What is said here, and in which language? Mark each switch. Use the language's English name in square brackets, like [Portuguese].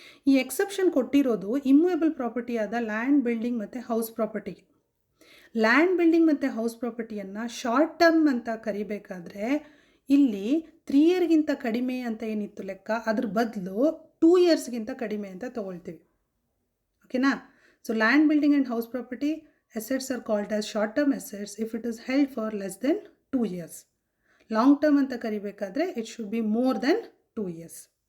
[Kannada] ಈ ಎಕ್ಸೆಪ್ಷನ್ ಕೊಟ್ಟಿರೋದು immovable property ಆದ ಲ್ಯಾಂಡ್, ಬಿಲ್ಡಿಂಗ್ ಮತ್ತು ಹೌಸ್ ಪ್ರಾಪರ್ಟಿಗೆ. ಲ್ಯಾಂಡ್ ಬಿಲ್ಡಿಂಗ್ ಮತ್ತು ಹೌಸ್ ಪ್ರಾಪರ್ಟಿಯನ್ನು ಶಾರ್ಟ್ ಟರ್ಮ್ ಅಂತ ಕರಿಬೇಕಾದ್ರೆ ಇಲ್ಲಿ 3 ಇಯರ್ಗಿಂತ ಕಡಿಮೆ ಅಂತ ಏನಿತ್ತು ಲೆಕ್ಕ, ಅದ್ರ ಬದಲು 2 ಇಯರ್ಸ್ಗಿಂತ ಕಡಿಮೆ ಅಂತ ತೊಗೊಳ್ತೀವಿ. ಓಕೆನಾ? [English] So land building and house property assets are called as short term assets if it is held for less than 2 years. Long term [Kannada] ಅಂತ ಕರಿಬೇಕಾದ್ರೆ [English] It should be more than 2 years.